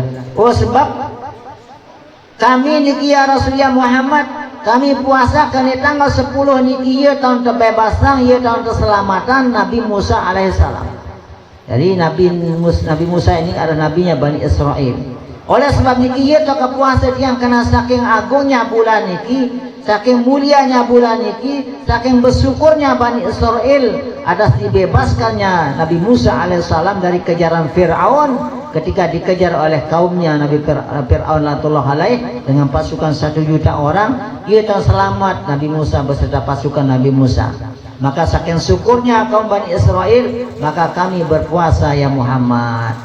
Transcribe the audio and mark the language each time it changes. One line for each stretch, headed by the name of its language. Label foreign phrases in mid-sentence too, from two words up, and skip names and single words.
Indonesian: Oh sebab kami niki ya Rasulullah Muhammad, kami puasa kali tanggal 10 niki ya tahun kebebasan, ya tahun keselamatan Nabi Musa alaihissalam. Jadi Nabi Musa ini adalah nabinya Bani Israel. Oleh sebab niki ya tak puasa yang kena saking agungnya bulan niki, saking mulianya bulan niki, saking bersyukurnya Bani Israel atas dibebaskannya Nabi Musa alaihissalam dari kejaran Fir'aun ketika dikejar oleh kaumnya Nabi Fir'aun latullah alaih dengan pasukan 1 juta orang. Ia telah selamat Nabi Musa beserta pasukan Nabi Musa. Maka saking syukurnya kaum Bani Israel, maka kami berpuasa ya Muhammad.